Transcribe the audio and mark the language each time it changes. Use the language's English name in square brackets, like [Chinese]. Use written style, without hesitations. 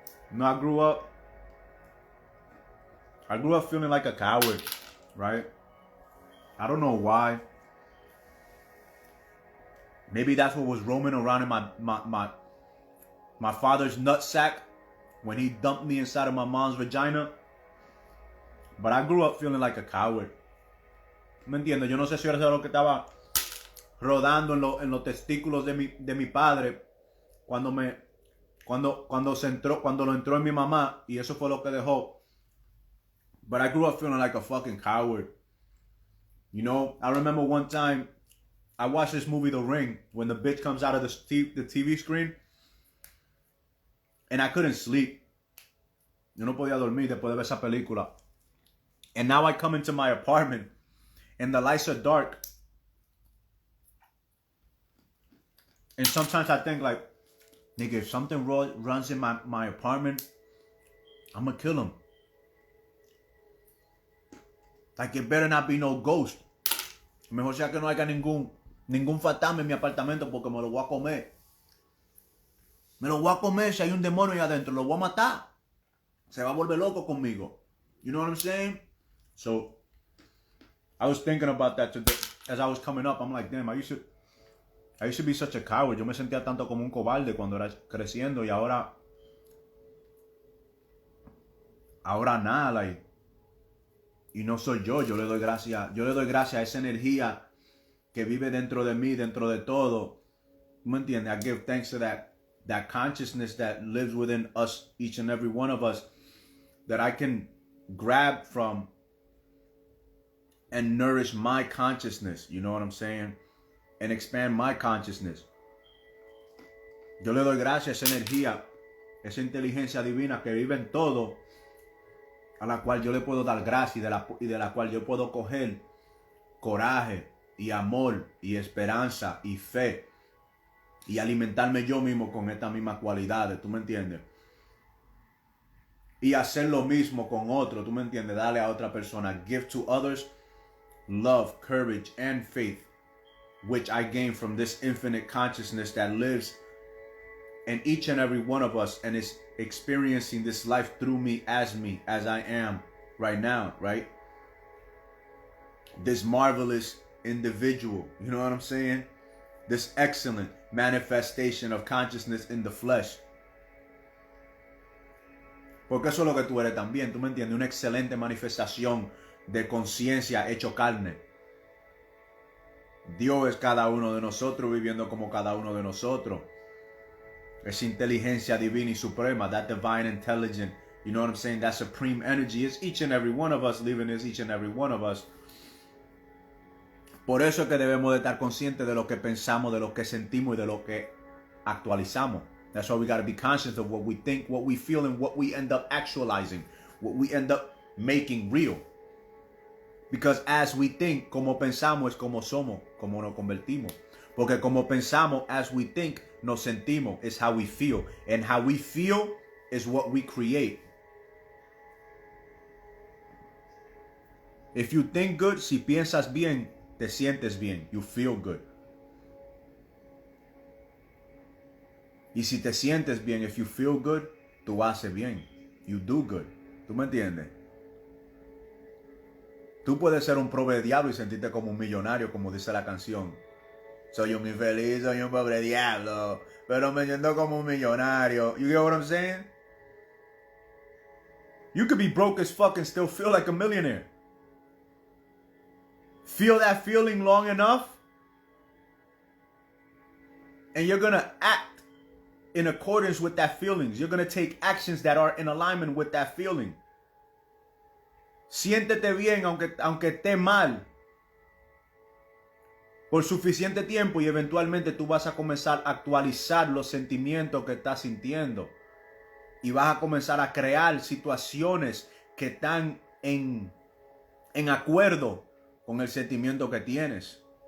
[English] No, I grew up feeling like a coward, right? I don't know why. Maybe that's what was roaming around in my father's nutsack when he dumped me inside of my mom's vagina. But I grew up feeling like a coward. [Spanish] ¿Me entiendes? Yo no sé si era lo que estaba rodando en los testículos de mi padre cuando lo entró en mi mamá, y eso fue lo que dejó. [English] But I grew up feeling like a fucking coward. I remember one time I watched this movie The Ring when the bitch comes out of the TV screen. And I couldn't sleep. [Spanish] Yo no podía dormir después de ver esa película. [English] And now I come into my apartment and the lights are dark. And sometimes I think like, nigga, if something runs in my apartment, I'm gonna kill him. Like, it better not be no ghost. [Spanish] Mejor sea que no haya ningún fantasma en mi apartamento porque me lo voy a comer. Me lo voy a comer si hay un demonio ahí adentro. Lo voy a matar. Se va a volver loco conmigo. [English] You know what I'm saying? So, I was thinking about that today. As I was coming up, I'm like, damn, I used to be such a coward. [Spanish] Yo me sentía tanto como un cobarde cuando era creciendo y ahora nada, like, y no soy yo. Yo le doy gracias a esa energía que vive dentro de mí, dentro de todo. ¿Me entiendes? [English] I give thanks to that consciousness that lives within us, each and every one of us, that I can grab from and nourish my consciousness. You know what I'm saying? And expand my consciousness. [Spanish] Yo le doy gracias a esa energía, esa inteligencia divina que vive en todo, a la cual yo le puedo dar gracia y de la cual yo puedo coger coraje y amor y esperanza y fe y alimentarme yo mismo con estas mismas cualidades, ¿tú me entiendes? Y hacer lo mismo con otro, ¿tú me entiendes? Darle a otra persona. [English] Give to others love, courage, and faith, which I gain from this infinite consciousness that lives in each and every one of us and is experiencing this life through me, as I am right now, right? This marvelous individual, you know what I'm saying? This excellent manifestation of consciousness in the flesh. [Spanish] Porque eso es lo que tú eres también, ¿tú me entiendes? Una excelente manifestación de conciencia hecho carne. Dios es cada uno de nosotros viviendo como cada uno de nosotros. Esa inteligencia divina y suprema, [English] that divine intelligence, you know what I'm saying? That supreme energy is each and every one of us, living as each and every one of us. [Spanish] Por eso es que debemos de estar conscientes de lo que pensamos, de lo que sentimos y de lo que actualizamos. [English] That's why we got to be conscious of what we think, what we feel, and what we end up actualizing, what we end up making real. Because as we think, [Spanish] como pensamos es como somos, como nos convertimos. Porque como pensamos, [English] as we think, [Spanish] nos sentimos, [English] is how we feel. And how we feel is what we create. If you think good, [Spanish] si piensas bien, te sientes bien. [English] You feel good. [Spanish] Y si te sientes bien, [English] if you feel good, [Spanish] tú haces bien. [English] You do good. [Spanish] ¿Tú me entiendes? Tú puedes ser un pobre diablo y sentirte como un millonario, como dice la canción. Soy un infeliz, soy un pobre diablo, pero me siento como un millonario. [English] You get what I'm saying? You could be broke as fuck and still feel like a millionaire. Feel that feeling long enough, and you're gonna act in accordance with that feeling. You're gonna take actions that are in alignment with that feeling. [Spanish] Siéntete bien aunque esté mal por suficiente tiempo y eventualmente tú vas a comenzar a actualizar los sentimientos que estás sintiendo y vas a comenzar a crear situaciones que están en acuerdo con el sentimiento que tienes.